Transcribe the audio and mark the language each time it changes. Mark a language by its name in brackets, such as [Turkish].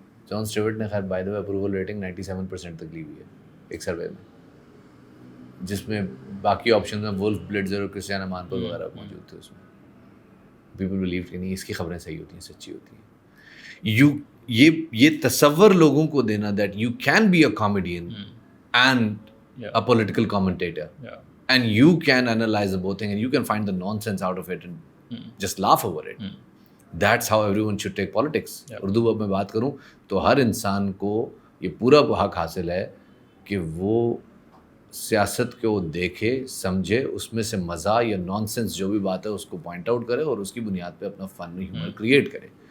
[Urdu] جان Stewart نے خیر by the way approval rating 97% تک لی ہوئی ہے ایک سروے میں، جس میں باقی آپشن میں وولف بلیٹزر اور کرسٹیان امانپور وغیرہ موجود تھے. اس میں [English] people believe [Urdu] کہ نہیں، اس کی خبریں صحیح ہوتی ہیں، سچی ہوتی ہیں. یہ تصور لوگوں کو دینا [English] That you can be a comedian and a political commentator and you can analyze both things and you can find the nonsense out of it and just laugh over it. That's how everyone should take politics. [Urdu] Urdu اب میں بات کروں تو ہر انسان کو یہ پورا حق حاصل ہے کہ وہ سیاست کو دیکھے، سمجھے، اس میں سے مزہ یا نان سینس جو بھی بات ہے اس کو پوائنٹ آؤٹ کرے اور اس کی بنیاد پہ اپنا فن ہیومر کریٹ کرے.